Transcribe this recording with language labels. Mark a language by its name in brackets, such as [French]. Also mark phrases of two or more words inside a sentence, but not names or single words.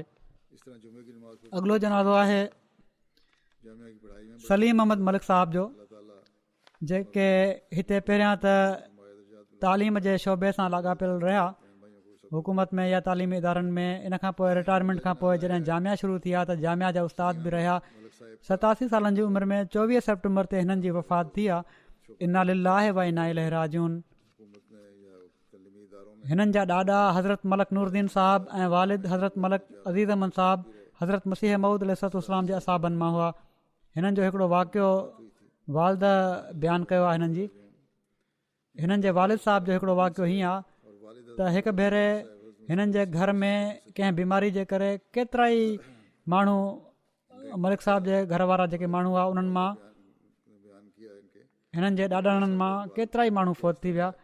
[Sindhi] अॻिलो जनाज़ो आहे सलीम अहमद मलिक साहब जो, जेके हिते पहिरियां त तालीम जे शोबे सां लाॻापियल रहिया हुकूमत में या तालीमी इदारनि में। इन खां पोइ रिटायरमेंट खां पोइ जॾहिं जामिया शुरू थी आहे त जामिया जा उस्ताद बि रहिया। 87 सालनि जी उमिरि में 24 सेप्टेम्बर ते हिननि जी वफ़ात थी आहे। [Arabic] إنا لله وإنا إليه راجعون. [Sindhi] हिननि जा ॾाॾा हज़रत मलक नूरदीन साहब ऐं वालिद हज़रत मलक अज़ीज़ अहमद साहब हज़रत मसीह मऊद अलैहिस्सलाम जे असाबनि मां हुआ। हिननि जो हिकिड़ो वाक़ियो वालद बयानु कयो आहे हिननि जी। हिननि जे वालिद साहब जो हिकिड़ो वाक़ियो हीअं आहे त हिकु भेरे हिननि जे घर में कंहिं बीमारी जे करे केतिरा ई माण्हू मलिक साहब जे घर वारा जेके माण्हू हुआ उन्हनि मां हिननि जे ॾाॾाणनि मां केतिरा ई माण्हू फ़ौत थी विया।